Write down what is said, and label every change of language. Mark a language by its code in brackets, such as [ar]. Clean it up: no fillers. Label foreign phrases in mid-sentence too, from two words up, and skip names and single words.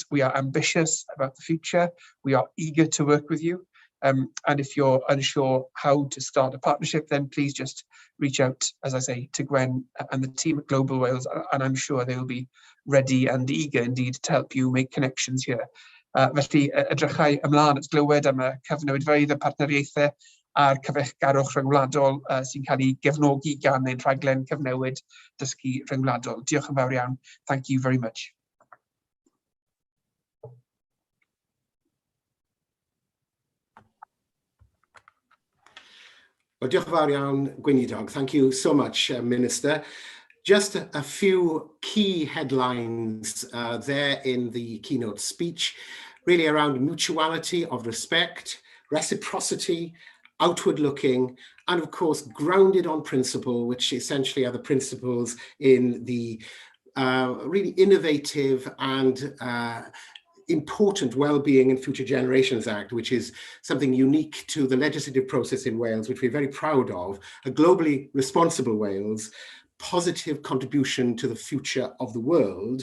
[en] We are ambitious about the future. We are eager to work with you. And if you're unsure how to start a partnership, then please just reach out, as I say, to Gwen and the team at Global Wales, and I'm sure they will be ready and eager indeed to help you make connections here. [cy] Felly, edrychai ymlaen at glywed am y cyfnewidfeydd y partneriaethau a'r cyfeillgarwch rhyngwladol sy'n cael ei gefnogi gan ein rhaglen cyfnewid dysgu rhyngwladol. Diolch yn fawr iawn. [en] Thank you very much. Well, [cy] diolch yn fawr iawn, Gweinidog. [en] Thank you so much, Minister. Just a few key headlines there in the keynote speech, really around mutuality of respect, reciprocity, outward looking, and of course, grounded on principle, which essentially are the principles in the really innovative and important Wellbeing and Future Generations Act, which is something unique to the legislative process in Wales, which we're very proud of, a globally responsible Wales, positive contribution to the future of the world.